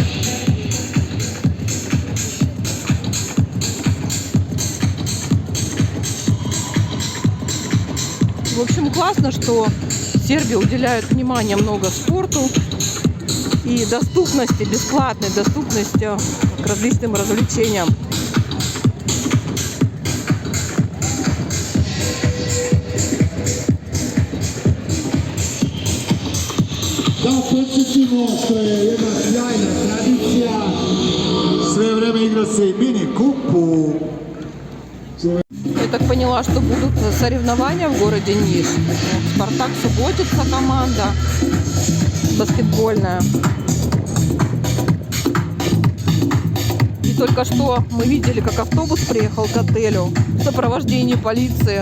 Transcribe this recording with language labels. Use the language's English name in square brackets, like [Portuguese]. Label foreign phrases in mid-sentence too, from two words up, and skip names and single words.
[Russian] В общем, классно, что Сербия уделяет внимание много спорту и доступности, бесплатной доступности к различным развлечениям. [Serbian] Da podsjetimo što je jedna sjajna tradicija. Sve vreme igra se i mini kupu. [Russian] Я так поняла, что будут соревнования в городе Ниш. Спартак Суботица команда баскетбольная. И только что мы видели, как автобус приехал к отелю в сопровождении полиции.